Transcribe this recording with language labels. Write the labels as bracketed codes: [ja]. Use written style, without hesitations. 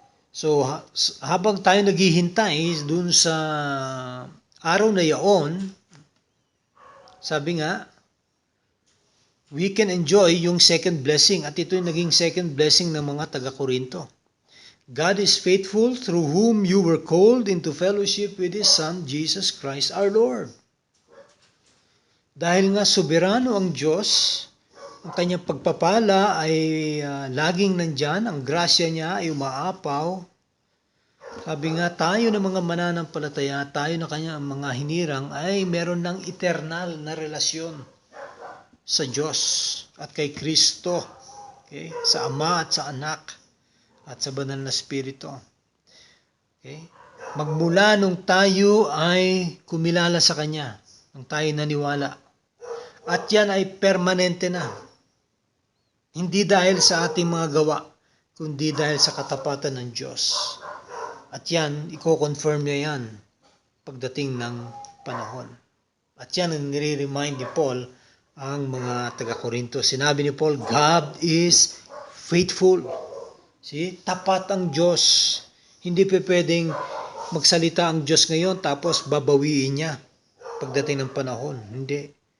[tl] So, habang tayo naghihintay dun sa araw na yaon, sabi nga, [en] we can enjoy [tl] yung [en] second blessing, [tl] at ito yung naging second blessing ng mga taga-Korinto. [en] God is faithful, through whom you were called into fellowship with His Son, Jesus Christ our Lord. [tl] Dahil nga soberano ang Diyos, ang kanyang pagpapala ay laging nandyan, ang grasya niya ay umaapaw. Sabi nga, tayo ng mga mananampalataya, tayo na kanyang mga hinirang ay meron ng eternal na relasyon sa Diyos at kay Kristo, okay? Sa Ama at sa Anak at sa Banal na Espiritu. Okay? Magmula nung tayo ay kumilala sa Kanya, nung tayo naniwala, at yan ay permanente na. Hindi dahil sa ating mga gawa, kundi dahil sa katapatan ng Diyos. At yan, i-confirm niya yan pagdating ng panahon. At yan ang nire-remind ni Paul ang mga taga-Korinto. Sinabi ni Paul, [en] God is faithful. See? [tl] Tapat ang Diyos. Hindi pa pwedeng magsalita ang Diyos ngayon tapos babawiin niya pagdating ng panahon. Hindi.